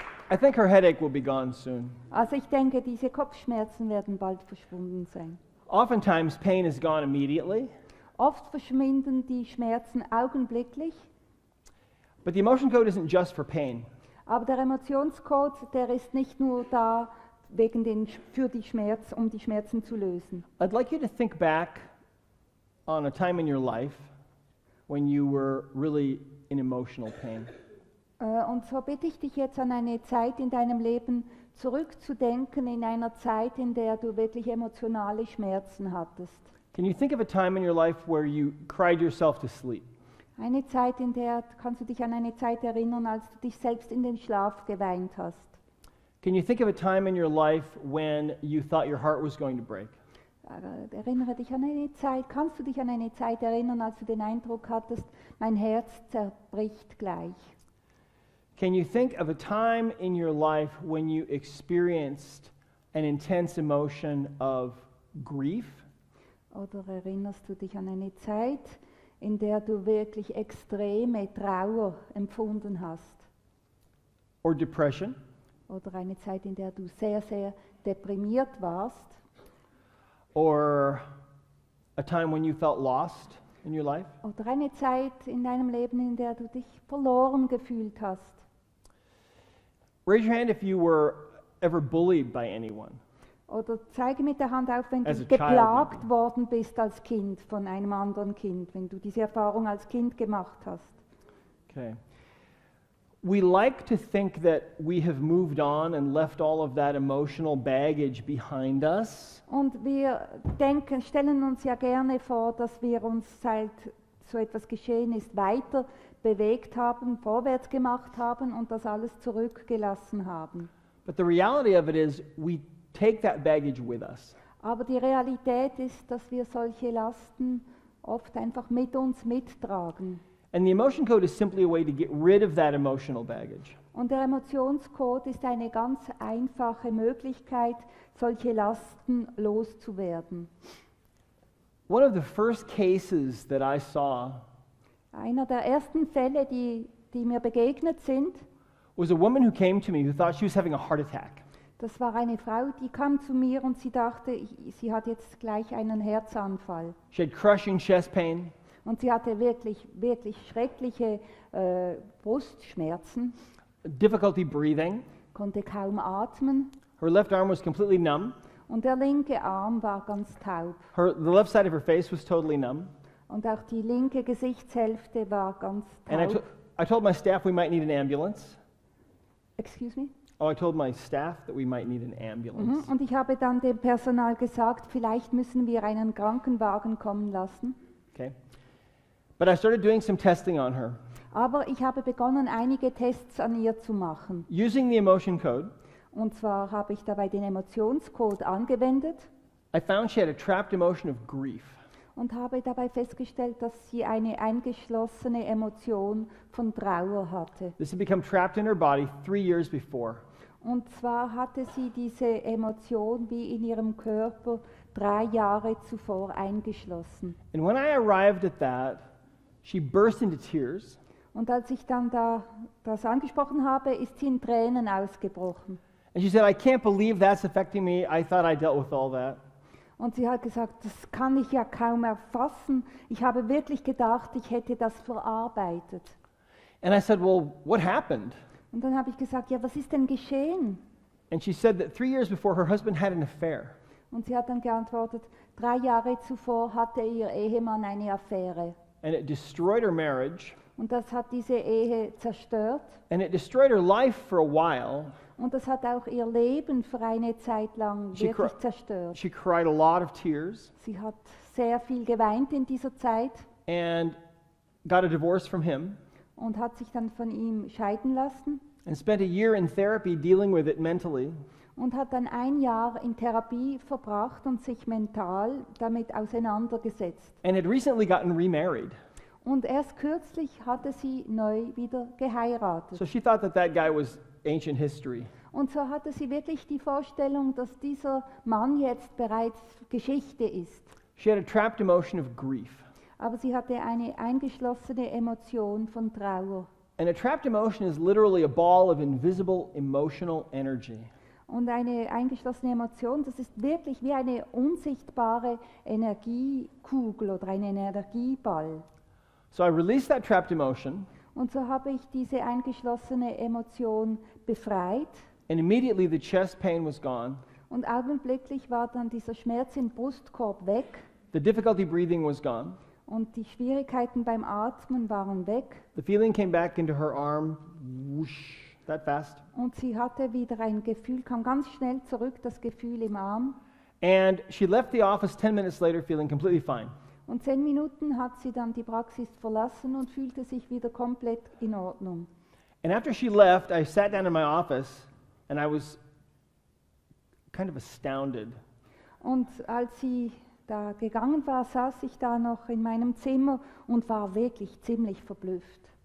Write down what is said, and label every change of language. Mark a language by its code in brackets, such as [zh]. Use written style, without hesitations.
[en] I think her headache will be gone soon. [de] Also ich denke, diese Kopfschmerzen werden bald verschwunden sein. [en] Oftentimes, pain is gone immediately, [de] Oft verschwinden die Schmerzen augenblicklich, [en] but the emotion code isn't just for pain. [de] aber der Emotionscode, der ist nicht nur da für die um die Schmerzen zu lösen. [en] I'd like you to think back on a time in your life when you were really in emotional pain. [de] Und so bitte ich dich jetzt an eine Zeit in deinem Leben zurückzudenken, in einer Zeit, in der du wirklich emotionale Schmerzen hattest. [en] Can you think of a time in your life where you cried yourself to sleep? [de] Eine Zeit, kannst du dich an eine Zeit erinnern, als du dich selbst in den Schlaf geweint hast. [en] Can you think of a time in your life when you thought your heart was going to break? [de] Erinnere dich an eine Zeit, kannst du dich an eine Zeit erinnern, als du den Eindruck hattest, mein Herz zerbricht gleich? [en] Can you think of a time in your life when you experienced an intense emotion of grief? [de] Oder erinnerst du dich an eine Zeit, in der du wirklich extreme Trauer empfunden hast? [en] Or depression? [de] Oder eine Zeit, in der du sehr, sehr deprimiert warst? [en] Or a time when you felt lost in your life? [de] Oder eine Zeit in deinem Leben, in der du dich verloren gefühlt hast? [en] Raise your hand if you were ever bullied by anyone. [de] Oder zeige mit der Hand auf, wenn [en] As [de] du [en] a child, [de] geplagt [en] maybe. [de] worden bist als Kind von einem anderen Kind, wenn du diese Erfahrung als Kind gemacht hast. [en] Okay. We like to think that we have moved on and left all of that emotional baggage behind us. [de] Und wir stellen uns ja gerne vor, dass wir uns, seit so etwas geschehen ist, weiter bewegt haben, vorwärts gemacht haben und das alles zurückgelassen haben. [en] But the reality of it is we take that baggage with us. [de] Aber die Realität ist, dass wir solche Lasten oft einfach mit uns mittragen. [en] And the emotion code is simply a way to get rid of that emotional baggage. [de] Und der Emotionscode ist eine ganz einfache Möglichkeit, solche Lasten loszuwerden. [en] One of the first cases that I saw [de] Einer der ersten Fälle, die mir begegnet sind, [en] was a woman who came to me who thought she was having a heart attack. [de] das war eine Frau, die kam zu mir und sie dachte, sie hat jetzt gleich einen Herzanfall. [en] She had crushing chest pain. [de] Und sie hatte wirklich, wirklich schreckliche Brustschmerzen, [en] Difficulty breathing. [de] konnte kaum atmen [en] Her left arm was completely numb. [de] und der linke Arm war ganz taub. [en] The left side of her face was totally numb. [de] Und auch die linke Gesichtshälfte war ganz [en] And [de] taub. [en] I told my staff we might need an ambulance. Excuse me? Oh, I told my staff that we might need an ambulance. [de] Und ich habe dann dem Personal gesagt, vielleicht müssen wir einen Krankenwagen kommen lassen. [en] Okay. But I started doing some testing on her. [de] Aber ich habe begonnen, einige Tests an ihr zu machen. [en] Using the emotion code, [de] Und zwar habe ich dabei den Emotionscode angewendet [en] I found she had a trapped emotion of grief. [de] und habe dabei festgestellt, dass sie eine eingeschlossene Emotion von Trauer hatte. [en] This had become trapped in her body 3 years before. [de] Und zwar hatte sie diese Emotion wie in ihrem Körper 3 Jahre zuvor eingeschlossen. [en] And when I arrived at that, she burst into tears. [de] Und als ich dann das angesprochen habe, ist sie in Tränen ausgebrochen. [en] And she said, I can't believe that's affecting me. I thought I dealt with all that. [de] Und sie hat gesagt, das kann ich ja kaum erfassen. Ich habe wirklich gedacht, ich hätte das verarbeitet. [en] And I said, well, what happened? [de] Und dann habe ich gesagt, ja, was ist denn geschehen? [en] And she said that 3 years before, her husband had an affair. [de] Und sie hat dann geantwortet, 3 Jahre zuvor hatte ihr Ehemann eine Affäre. [en] And it destroyed her marriage. [de] Und das hat diese Ehe zerstört. [en] And it destroyed her life for a while. [de] Und das hat auch ihr Leben für eine Zeit lang wirklich zerstört. [en] She cried a lot of tears. [de] Sie hat sehr viel geweint in dieser Zeit. [en] And got a divorce from him. [de] Und hat sich dann von ihm scheiden lassen. [en] And spent a year in therapy dealing with it mentally. [de] Und hat dann 1 Jahr in Therapie verbracht und sich mental damit auseinandergesetzt. [en] And had recently gotten remarried. [de] Und erst kürzlich hatte sie neu wieder geheiratet. [en] So she thought that that guy was ancient history. [de] Und so hatte sie wirklich die Vorstellung, dass dieser Mann jetzt bereits Geschichte ist. [en] She had a trapped emotion of grief. [de] Aber sie hatte eine eingeschlossene Emotion von Trauer. [en] And a trapped emotion is literally a ball of invisible emotional energy. [de] Und eine eingeschlossene Emotion, das ist wirklich wie eine unsichtbare Energiekugel oder ein Energieball. [en] So I released that trapped emotion. [de] Und so habe ich diese eingeschlossene Emotion befreit. [en] And immediately the chest pain was gone. [de] Und augenblicklich war dann dieser Schmerz im Brustkorb weg. [en] The difficulty breathing was gone. [de] Und die Schwierigkeiten beim Atmen waren weg. [en] The feeling came back into her arm, whoosh, that fast. [de] Und sie hatte wieder ein Gefühl, kam ganz schnell zurück, das Gefühl im Arm. [en] And she left the office 10 minutes later feeling completely fine. [de] Und 10 Minuten hat sie dann die Praxis verlassen und fühlte sich wieder komplett in Ordnung. [en] And after she left, I sat down in my office and I was kind of astounded. [de] Und als sie da gegangen war, saß ich da noch in meinem Zimmer und war wirklich ziemlich verblüfft.